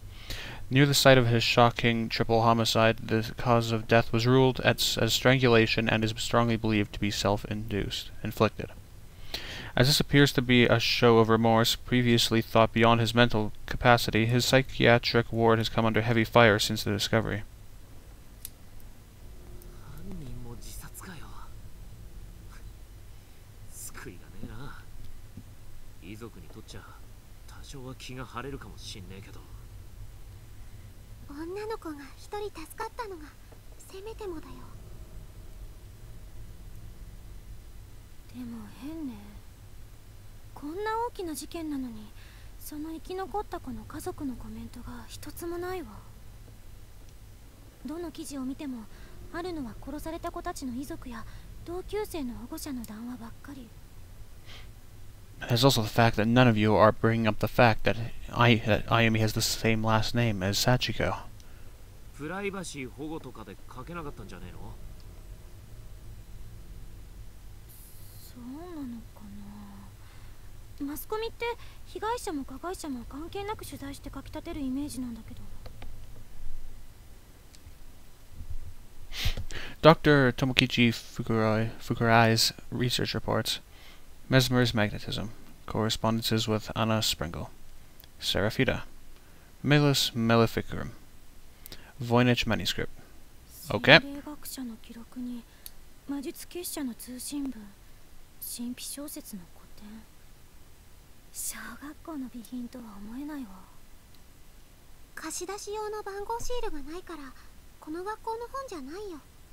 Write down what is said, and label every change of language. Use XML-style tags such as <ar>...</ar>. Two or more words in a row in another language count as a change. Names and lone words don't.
<en>Near the site of his shocking triple homicide, the cause of death was ruled as strangulation and is strongly believed to be inflicted. As this appears to be a show of remorse previously thought beyond his mental capacity, his psychiatric ward has come under heavy fire since the discovery.</en> <ja>犯人も自殺かよ。救いがねえな。遺族にとっちゃ多少は気が晴れるかもしんねえけど。女の子が一人助かったのがせめてもだよ。でも変ね。こんな大きな事件なのに、その生き残った子の家族のコメントが一つもないわ。どの記事を見てもあるのは殺された子たちの遺族や同級生の保護者の談話ばっかり。</ja> <en>There's also the fact that none of you are bringing up the fact that Ayumi has the same last name as Sachiko.</en> <ja>プライバシー保護とかで書けなかったんじゃねえの？そうなのかな。マスコミって被害者も加害者も関係なく取材して書き立てるイメージなんだけど。</ja> <en>Dr. Tomokichi Fukurai's research reports. Mesmer's magnetism. Correspondences with Anna Springle. Seraphita. Melis Maleficarum. Voynich manuscript. Okay.</en> <ja>心霊学者の記録に魔術結社の通信文、神秘小説の古典。小学校の備品とは思えないわ。貸し出し用の番号シールがないからこの学校の本じゃないよ。</ja>